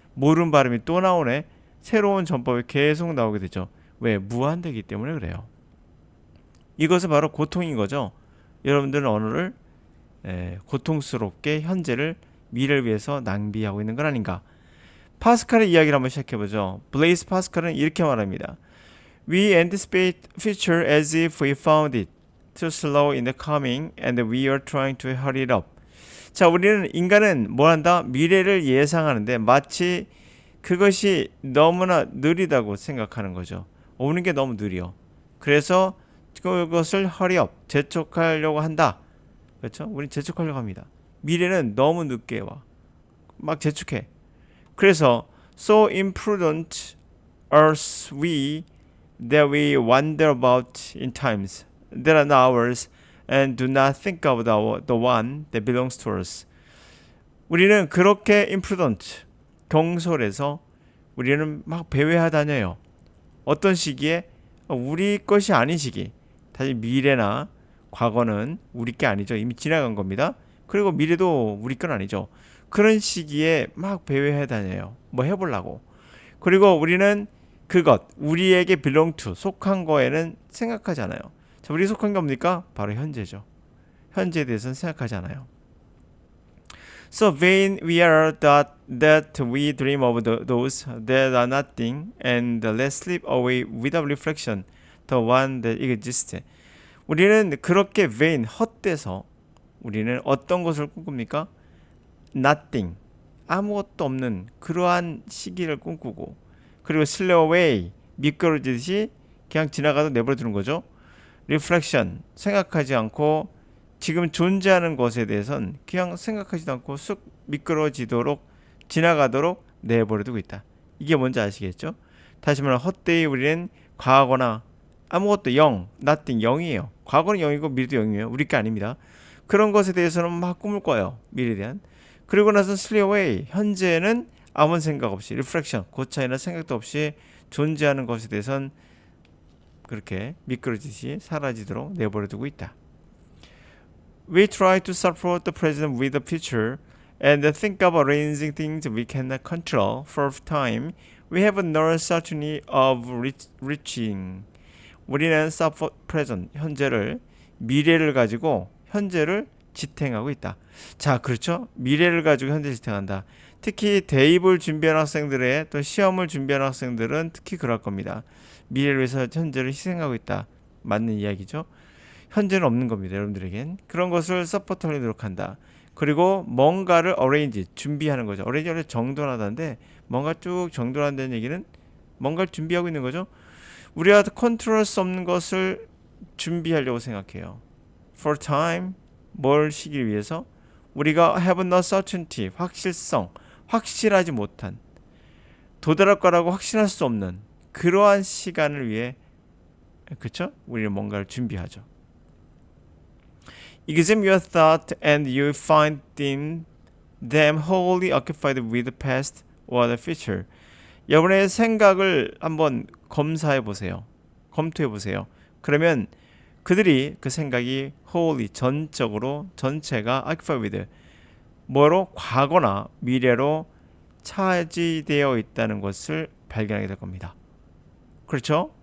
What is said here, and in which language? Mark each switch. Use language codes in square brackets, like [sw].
[ko] 모르는 발음이 또 나오네. 새로운 전법이 계속 나오게 되죠. 왜? 무한대기 때문에 그래요. 이것은 바로 고통인 거죠. 여러분들은 언어를 고통스럽게 현재를 미래를 위해서 낭비하고 있는 건 아닌가. 파스칼의 이야기를 한번 시작해보죠. 블레이스 파스칼은 이렇게 말합니다. [en] We anticipate future as if we found it too slow in the coming and we are trying to hurry it up. [ko] 자, 인간은 뭘 한다? 미래를 예상하는데 마치 그것이 너무나 느리다고 생각하는 거죠. 오는 게 너무 느려. 그래서 그것을 hurry up, 재촉하려고 한다. 그렇죠? 우린 재촉하려고 합니다. 미래는 너무 늦게 와. 막 재촉해. 그래서 [en] so imprudent are we that we wander about in times that are not ours and do not think of the one that belongs to us. [ko] 우리는 그렇게 imprudent, 경솔해서 우리는 막 배회하다녀요. 어떤 시기에? 우리 것이 아닌 시기. 다시 미래나 과거는 우리 게 아니죠. 이미 지나간 겁니다. 그리고 미래도 우리 건 아니죠. 그런 시기에 막 배회해 다녀요. 뭐 해보려고. 그리고 우리는 우리에게 belong to, 속한 거에는 생각하지 않아요. 자, 우리 속한 게 뭡니까? 바로 현재죠. 현재에 대해서는 생각하지 않아요. [en] So vain we are that we dream of those that are nothing and let slip away without reflection the one that exists. [ko] 우리는 그렇게 vain, 헛돼서 우리는 어떤 것을 꿈꿉니까? Nothing, 아무것도 없는 그러한 시기를 꿈꾸고, 그리고 slip away, 미끄러지듯이 그냥 지나가도 내버려 두는 거죠. Reflection, 생각하지 않고 지금 존재하는 것에 대해서는 그냥 생각하지도 않고 쑥 미끄러지도록 지나가도록 내버려 두고 있다. 이게 뭔지 아시겠죠? 다시 말하면 헛되이 우리는 과거나 아무것도 nothing, 0이에요. 과거는 0이고 미래도 0이에요. 우리 게 아닙니다. 그런 것에 대해서는 막 꿈을 꿔요. 미래에 대한. 그리고 나서 slip away, 현재는 아무 생각 없이 reflection, 고차이나 생각도 없이 존재하는 것에 대해서는 그렇게 미끄러지듯이 사라지도록 내버려두고 있다. [en] We try to support the present with the future and think of arranging things we cannot control for time. We have no certainty of reaching. [ko] 우리는 [en] support present, [ko] 현재를 미래를 가지고 현재를 지탱하고 있다. 자, 그렇죠? 미래를 가지고 현재 지탱한다. 특히 대입을 준비하는 학생들의 또 시험을 준비하는 학생들은 특히 그럴 겁니다. 미래를 위해서 현재를 희생하고 있다. 맞는 이야기죠. 현재는 없는 겁니다. 여러분들에겐. 그런 것을 서포트하려 노력한다. 그리고 뭔가를 arrange, 준비하는 거죠. arrange를 정돈하다인데 뭔가 쭉 정돈한다는 얘기는 뭔가를 준비하고 있는 거죠. 우리가 컨트롤할 수 없는 것을 준비하려고 생각해요. For time, 뭘 시기 위해서? 우리가 have no certainty, 확실성, 확실하지 못한, 도달할 거라고 확신할 수 없는 그러한 시간을 위해, 그쵸? 우리는 뭔가를 준비하죠. [en] Examine your thought and you find them wholly occupied with the past or the future. [ko] 여러분의 생각을 한번 검사해 보세요. 검토해 보세요. 그러면 그들이 그 생각이 wholly 전적으로 전체가 occupied with 뭐로 과거나 미래로 차지되어 있다는 것을 발견하게 될 겁니다. 그렇죠?